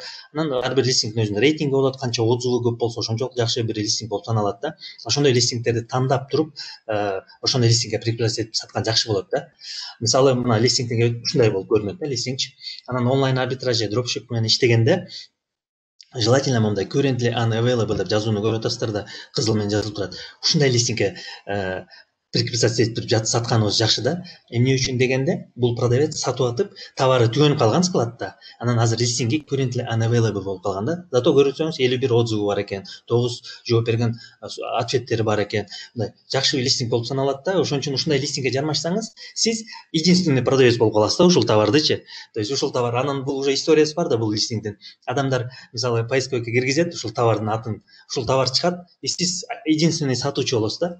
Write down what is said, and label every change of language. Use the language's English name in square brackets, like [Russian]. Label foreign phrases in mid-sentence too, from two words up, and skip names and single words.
[Kyrgyz] Анан ар бир листингдин өзүнүн рейтинги болот, канча отзывы көп болсо ошончолук жакшы бир листинг болуп саналат да. Ошондой листингдерди тандап туруп, ошондой листингге прикрепляция этип саткан жакшы болот да. Мисалы мына листингдеги ушундай болуп көрүнөт да, листингчи. Анан онлайн арбитраж же дропшип менен иштегенде желательно мындай [English] currently unavailable [Kyrgyz] деп жазууну көрүп атасыздар да, кызыл менен жазылып турат. Ушундай листингге прикрепляция этип сатканыбыз жакшы да. Эмне үчүн дегенде, бул продавец сатып атып, товары түгөнүп калган складта. Анан азыр листинги [English] currently unavailable [Kyrgyz] болуп калган да. Зато көрсөңүз 51 отзывы бар экен, 9 жооп берген ответтери бар экен. Мындай жакшы листинг болуп саналат да. Ошон үчүн ушундай листингге жармашсаңыз, сиз [Russian] единственный продавец [Kyrgyz] болуп каласыз да ушул товардычы. [Russian] То есть [Kyrgyz] ушул товар, анан бул уже историясы бар да бул листингдин. Адамдар мисалы поисковикке киргизет ушул товардын атын, ушул товар чыгат, и сиз единственный сатуучу болосуз да.